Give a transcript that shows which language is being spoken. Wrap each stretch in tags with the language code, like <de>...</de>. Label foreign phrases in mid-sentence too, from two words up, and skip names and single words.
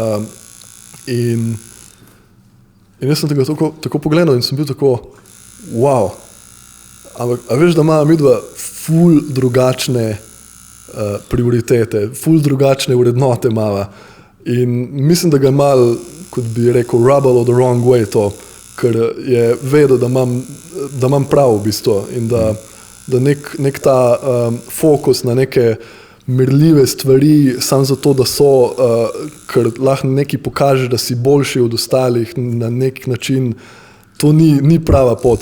<sl>In jaz sem tega tako pogledal in sem bil tako, wow. Ampak, a veš, da ima midva ful drugačne prioritete, ful drugačne vrednote imava. In mislim, da ga je mal, kot bi rekel,</sl> <en>rubble of the wrong way to,</en> <sl>ker je vedel, da imam prav v bistvu in da nek ta fokus na neke merljive stvari samo zato, da so, ker lahko nekaj pokaže, da si boljši od ostalih na nek način, to ni prava pot.</sl>